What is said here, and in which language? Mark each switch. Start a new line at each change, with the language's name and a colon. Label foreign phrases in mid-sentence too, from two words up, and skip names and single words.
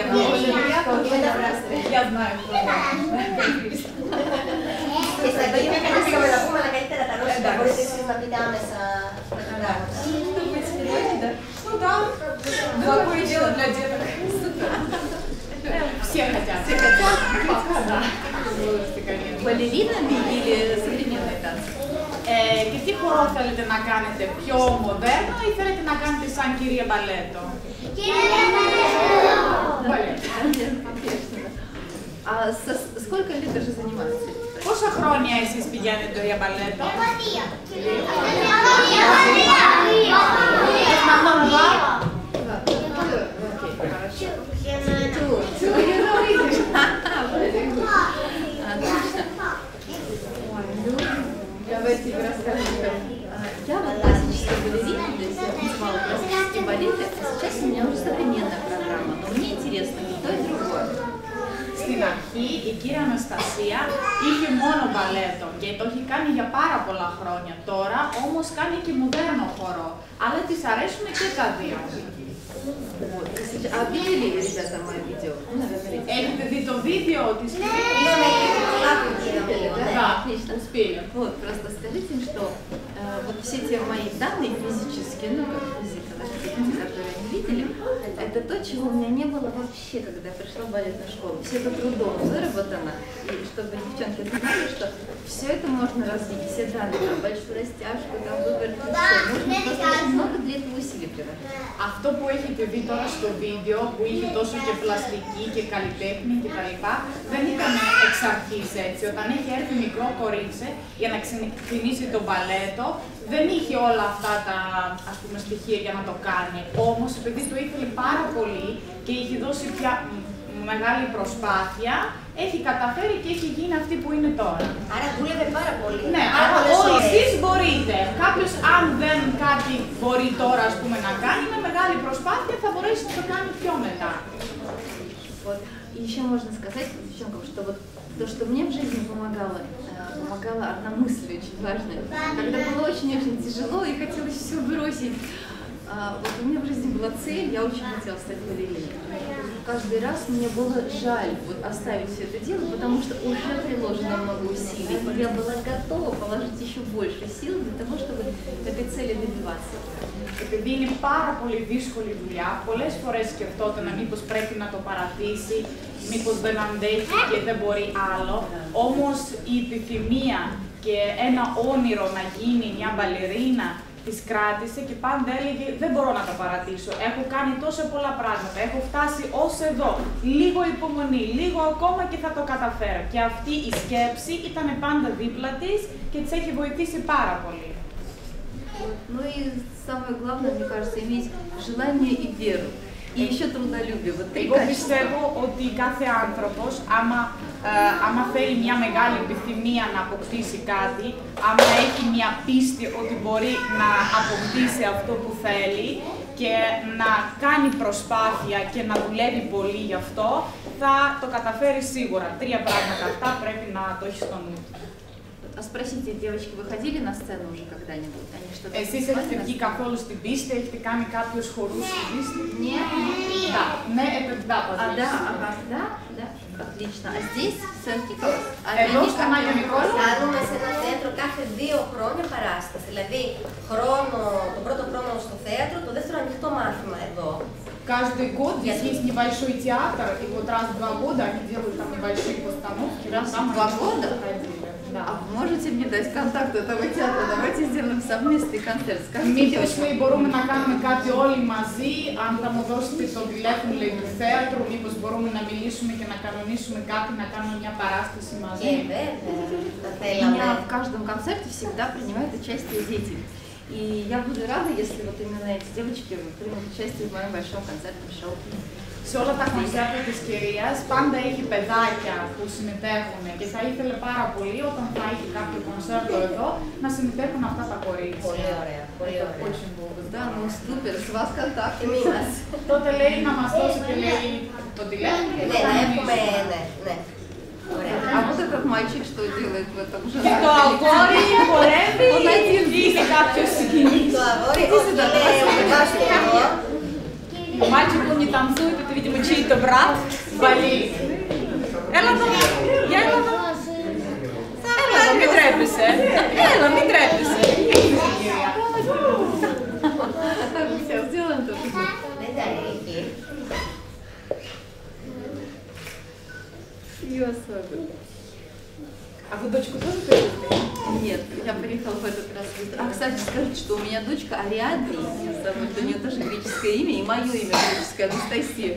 Russian: Я знаю, кто это.
Greek: Και στα αγγλικά κατάστημα να πούμε, αλλά καλύτερα τα ρώσικα, μπορείτε εσείς να πείτε άμεσα τα πράγματα.
Russian: Ну да, такое дело для деток. Все хотят. Все хотят? Да. Балеринами или современные танцы?
Greek: Και τι χορό θέλετε να κάνετε, πιο μοντέρνο ή θέλετε να κάνετε σαν κυρία μπαλέτο?
Russian: Балет. А сколько лет даже занимаетесь?
Greek: Πόσα χρόνια εσείς πηγαίνετε για μπαλέτο?
Russian: Давайте вы расскажите. Я вот классическая балерина, то есть я танцевала классические балеты, а сейчас у меня уже современная программа, но мне интересно и то, и другое.
Greek: Στην αρχή η κύρια Αναστασία είχε μόνο μπαλέτο και το έχει κάνει για πάρα πολλά χρόνια. Τώρα όμως κάνει και μοντέρνο χορό, αλλά της αρέσουν και τα δύο.
Russian: А видели, ребята, мое видео?
Greek: Έχετε δει το βίντεο της Είδαμε πολλά που γίναμε λίγο, ναι.
Russian: Да, Отлично. успели. Вот, просто скажите им, что вот все те мои данные физические, ну, как физика, да, которые они видели, это то, чего у меня не было вообще, когда я пришла в балетную школу. Все это трудом выработано, и чтобы девчонки знали, что все это можно развить, все данные, там, большую растяжку, там, выбор, все. Нужно просто очень много для этого усилий приложить.
Greek: Αυτό που έχετε δει τώρα στο βίντεο, που είχε τόσο και πλαστική και καλλιτέχνη κτλ., δεν ήταν εξ αρχής έτσι. Όταν είχε έρθει μικρό κορίτσι για να ξεκινήσει το μπαλέτο, δεν είχε όλα αυτά τα στοιχεία για να το κάνει. Όμως, επειδή το ήθελε πάρα πολύ και είχε δώσει πια μεγάλη προσπάθεια, έχει καταφέρει και έχει γίνει αυτή που είναι τώρα. Άρα δούλευε πάρα πολύ. Ναι, άρα όλοι εσείς μπορείτε. Κάποιος, αν δεν κάτι μπορεί τώρα να κάνει, με μεγάλη προσπάθεια θα μπορέσει να το κάνει πιο μετά.
Russian: Вот. И еще можно сказать девчонкам, что вот то, что мне в жизни помогала одна мысль очень важная. Когда было очень-очень тяжело и хотелось все бросить, вот у меня в жизни была цель, я очень хотела стать балериной. Каждый раз мне было жаль вот оставить все это дело, потому что уже приложено много усилий. И я была готова положить еще больше сил для того, чтобы этой цели добиваться.
Greek: Επειδή είναι πάρα πολύ δύσκολη δουλειά, πολλές φορές σκεφτόταν μήπως πρέπει να το παρατήσει, μήπως δεν αντέχει και δεν μπορεί άλλο. Όμως η επιθυμία και ένα όνειρο να γίνει μια μπαλερίνα της κράτησε και πάντα έλεγε δεν μπορώ να το παρατήσω. Έχω κάνει τόσα πολλά πράγματα, έχω φτάσει ως εδώ. Λίγο υπομονή, λίγο ακόμα και θα το καταφέρω. Και αυτή η σκέψη ήταν πάντα δίπλα της και της έχει βοηθήσει πάρα πολύ.
Russian: Ну и самое главное, мне кажется, иметь желание и веру. И еще трудолюбие. Вот три
Greek: Εγώ
Russian: качества.
Greek: πιστεύω ότι κάθε άνθρωπος, άμα θέλει μια μεγάλη επιθυμία να αποκτήσει κάτι, άμα έχει μια πίστη ότι μπορεί να αποκτήσει αυτό που θέλει και να κάνει προσπάθεια και να δουλεύει πολύ γι' αυτό, θα το καταφέρει σίγουρα. Τρία πράγματα αυτά πρέπει να το έχει στο νου.
Russian: А спросите, девочки, вы ходили на сцену уже когда-нибудь? Они что-то
Greek: Εσείς έχετε βγει καθόλου στην πίστη, έχετε κάνει κάποιους χορούς στην πίστη?
Russian: Нет? Да, ναι, да, А, да, ага, да, да. Отлично. А здесь сценки класс. А
Greek: Εδώ
Russian: они
Greek: στο
Russian: как?
Greek: Μάγιο Νικόλα. Κάνουμε σε ένα θέατρο κάθε 2 χρόνια парάσταση. Δηλαδή, τον πρώτο χρόνο στο θέατρο, το δεύτερο ανοιχτό мάθημα εδώ.
Russian: Каждый год здесь есть небольшой театр, и вот раз в 2 года они делают там небольшие постановки. Раз в там 2 они года? ходили. Да. А вы можете мне дать контакт этого театра? Давайте сделаем совместный концерт. Скажите,
Greek: Μήπως
Russian: девочки.
Greek: μπορούμε να κάνουμε κάτι όλοι μαζί, αν θα μου δώσετε το τηλέφωνο του θέατρου, μήπως μπορούμε να μιλήσουμε και να κανονίσουμε κάτι, να κάνουμε μια παράσταση μαζί. Και βέβαια, θα
Russian: У
Greek: θέλαμε.
Russian: меня в каждом концерте всегда принимают участие дети. И я буду рада, если вот именно эти девочки примут участие в моем большом концертном шоу.
Greek: σε όλα τα κονσέρτα της κυρίας πάντα έχει παιδάκια που συμμετέχουν και θα ήθελε πάρα πολύ όταν θα έχει κάποιο κονσέρτο εδώ να συμμετέχουν αυτά τα κορίτσια. Πολύ ωραία, πολύ ωραία.
Russian: Да, ну супер, с вас контакт.
Greek: Τότε λέει να μας δώσει και λέει το τηλέφωνο και Ναι, να έχουμε, ναι. Ωραία.
Russian: А вот этот мальчик что делает в этом же?
Greek: Και το αγόρι χορεύει ή είναι κάποιος συγκινής. Το αγόρι, όχι, είναι ο παπάς του εδώ.
Russian: Мальчик, он не танцует, это, видимо, чей-то брат болеет.
Greek: Έλα εδώ, για έλα εδώ. Έλα εδώ, μην τρέπεσαι. Έλα, μην τρέπεσαι.
Russian: Сейчас сделаем тоже.
Greek: Δεν τα έχει.
Russian: Ее особенно. А вы дочку тоже привезли? Нет, я приехала в этот раз. А, кстати, скажите, что у меня дочка Ариадна, ее зовут, у нее тоже греческое имя, и мое имя греческое, Анастасия.